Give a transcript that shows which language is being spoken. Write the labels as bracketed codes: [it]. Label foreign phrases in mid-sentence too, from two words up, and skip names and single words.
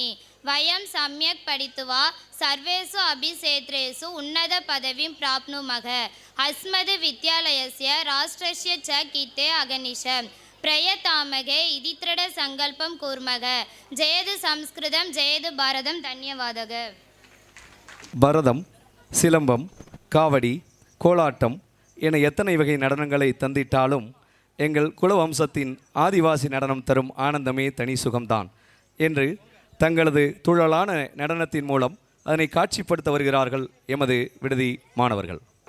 [sa] वयं सम्यक् पठित्वा सर्वेषु अपि क्षेत्रेषु उन्नतपदवीं प्राप्नुमः. अस्मद् विद्यालयस्य राष्ट्रस्य च कीर्ते अगनिशम् प्रयतामगे इति दृढ संकल्पं कुर्मः. जयतु संस्कृतं जयतु भारतं. धन्यवादः. [ta] பரதம், சிலம்பம், காவடி, கோலாட்டம் என எத்தனை வகை நடனங்களை தந்திட்டாலும் எங்கள் குலவம்சத்தின் ஆதிவாசி நடனம் தரும் ஆனந்தமே தனி சுகம்தான் என்று தங்களது துழலான நடனத்தின் மூலம் அதனை காட்சிப்படுத்த வருகிறார்கள் எமது விடுதி மாணவர்கள்.